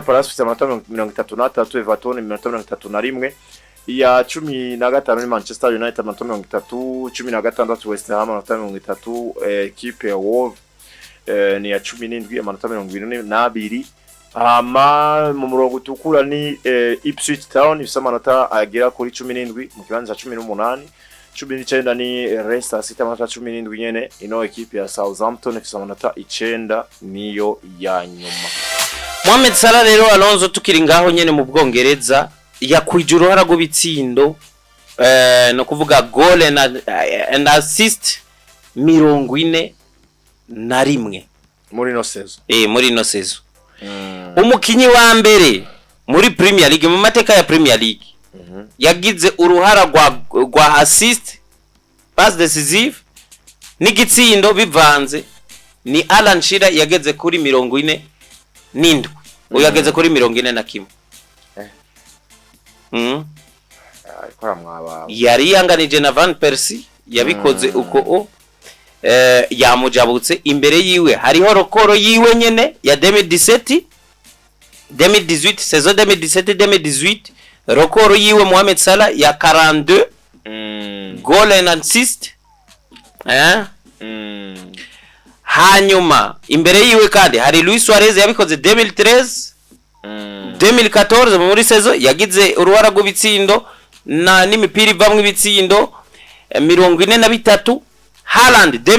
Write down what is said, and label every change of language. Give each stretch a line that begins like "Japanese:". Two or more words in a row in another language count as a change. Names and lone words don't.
Rundi: Palace amanota 33 Everton amanota 31 ya 15 ni Manchester United amanota 30 16 West Ham amanota 30 equipe ya Wolves ni ya 17 amanota 22 ama mu murongo utukura ni Ipswich Town ifite amanota agera kuri 17 mu kibanza 18 19 ni Leicester City amanota 17 nyene ino equipe ya Southampton ifite amanota 9 niyo ya nyuma. Mohamed Salah rero Alonso tukiri ngaho nyene mu Bwongereza yakwijura uruhara rw'ibitsindo no kuvuga
English: goal and assist
Rundi: 41 muri no season muri no season umukinyi wa mbere muri Premier League mu mateka ya Premier League yagize uruhara rwa assist
French: pass decisive
Rundi: n'igitsindo bivanze ni Alan Shearer yageze kuri 47 uyageze kuri 41 yari yanganije na Van Persie yabikoze uko yamujabutse imbere yiwe hariho rokoro yiwe nyene ya 2017 saison 2017 rokoro yiwe Mohamed Salah ya 42
English: goal and assist
Rundi: hanyuma imbere yiwe kandi hari Luis Suarez yabikoze 2013 2014 muri saison yagize uruhara rw'ibitsindo na n'imipira ivamwe ibitsindo 43 Haaland